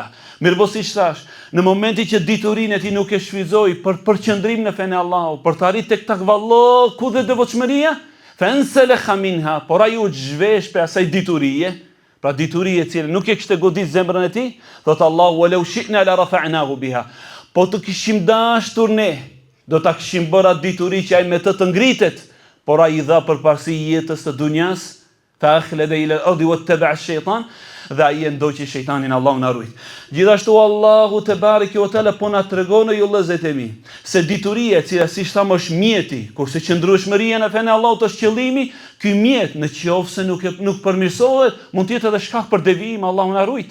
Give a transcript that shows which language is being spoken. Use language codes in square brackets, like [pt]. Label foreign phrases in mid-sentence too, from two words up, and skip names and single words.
[sq] Mirëpo siç thash, në momentin që diturinë e tij nuk e shfryzoi për përqendrim në fenë e Allahut, për të arritur tek takvallah, ku dhe devotshmëria, [ar] فانسلخ منها, [sq] por ai u zhvesh për asaj diturie. Pra diturie e cilë nuk e kishte godit zemrën e tij, thot Allahu [ar] ولو شئنا لرفعناه بها. [sq] Po të kishim dashur ne, do ta kishim bërë atë dituri që ai me të ngritet, por ai I dha përparësi jetës së dunjas, [ar] فأخلد إلى الأرض واتبع الشيطان, [sq] dhe ai e ndoqi shejtanin, Allahu na ruaj. Gjithashtu Allahu [ar] تبارك وتعالى [sq] po na tregon ju vëllezërit e mi, se dituria e cila siç thamë është mjeti, kurse qëndrueshmëria në fenë e Allahut është qëllimi, ky mjet në qofse nuk përmirësohet, mund të jetë edhe shkak për devijim, Allahu na ruaj.